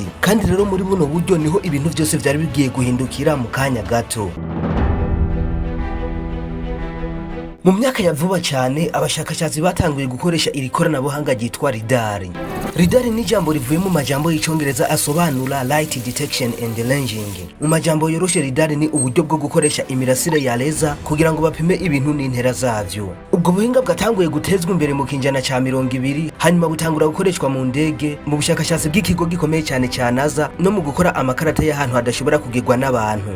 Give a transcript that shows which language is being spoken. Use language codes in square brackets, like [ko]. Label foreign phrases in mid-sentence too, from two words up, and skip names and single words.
[rn] Kandi rero muri buno buryo niho ibintu byose vyari bigiye guhindukira mu kanya gato. Mu myaka ya vuba cyane abashakashatsi batanguye gukoresha iri koranabuhanga ryitwa LiDAR. LiDAR ni ijambo rivuye mu majambo y'icongereza asobanura [en] light detection and ranging. [rn] Mu majambo yoroshe LiDAR ni uburyo bwo gukoresha imirasire ya laser kugira ngo bapime ibintu n'intera zavyo. Ubwo buhinga bwatanguye gutezwa imbere mu kinjana ca 20 hanyuma butangura gukoreshwa mu ndege, mu bushakashatsi bw'ikigo gikomeye cyane cya NASA no mu gukora amakarata y'ahantu hadashobora kugirwa n'abantu.